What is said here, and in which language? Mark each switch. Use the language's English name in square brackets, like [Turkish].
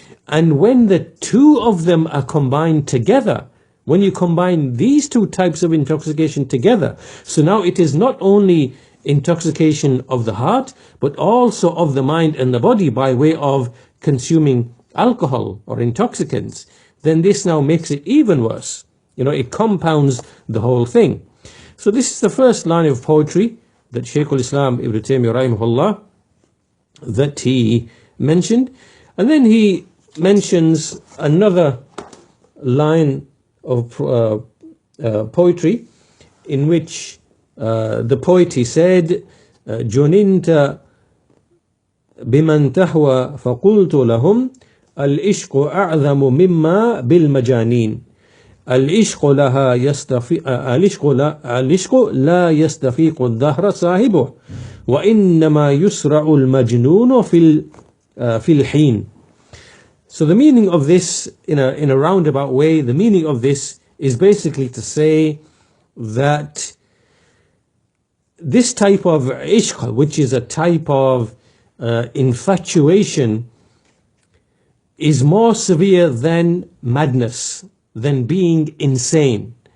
[English] And when the two of them are combined together, when you combine these two types of intoxication together, so now it is not only intoxication of the heart, but also of the mind and the body by way of consuming alcohol or intoxicants, then this now makes it even worse. It compounds the whole thing. So this is the first line of poetry that Shaykh al-Islam Ibn Taymiyyah rahimahullah, that he mentioned. And then he mentions another line of poetry in which the poet, he said, [Arabic] جُنِنْتَ بِمَنْ تَهْوَى فَقُلْتُ لَهُمْ الْإِشْقُ أَعْظَمُ مِمَّا بِالْمَجَانِينَ الْإِشْقُ لَا يَسْتَفِيقُ الدَّهْرَ صَاحِبُهُ وَإِنَّمَا يُسْرَعُ الْمَجْنُونُ فِي الْحِينِ. [English] So the meaning of this, in a roundabout way, the meaning of this is basically to say that this type of ishq, which is a type of infatuation, is more severe than madness, than being insane.